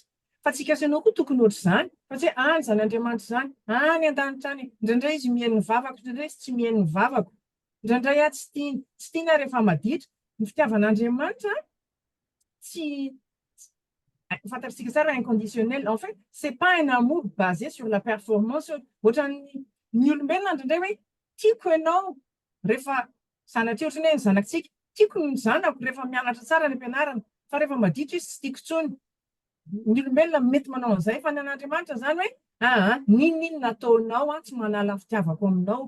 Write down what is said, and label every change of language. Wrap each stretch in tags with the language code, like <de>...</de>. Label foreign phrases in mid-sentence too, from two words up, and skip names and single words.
<mg>Fa tsika sy ianao koa tokony ohatr'izany. Fa tsy hoe any zan'Andriamanitra izany, any an-danitra any. Indraindray izy mihaino ny vavako, indraindray izy tsy mihaino ny vavako. Indraindray tsy tiana rehefa maditra. Ny fitiavan'Andriamanitra tsy fantatsika tsara inconditionnel.</mg> <fr>En fait, c'est pas un amour basé sur la performance.</fr> <mg>Ohatran'ny olombelona indraindray hoe tiako ianao rehefa sanatria ohatrany hoe ny zanakitsika, tiako ny zanako rehefa mianatra tsara ny ampianarana, fa rehefa maditra izy tsy tiako intsony. Ny olombelona mety manao an'izay, fa ny an'Andriamanitra izany hoe ninona nataonao tsy manala ny fitiavako aminao.</mg>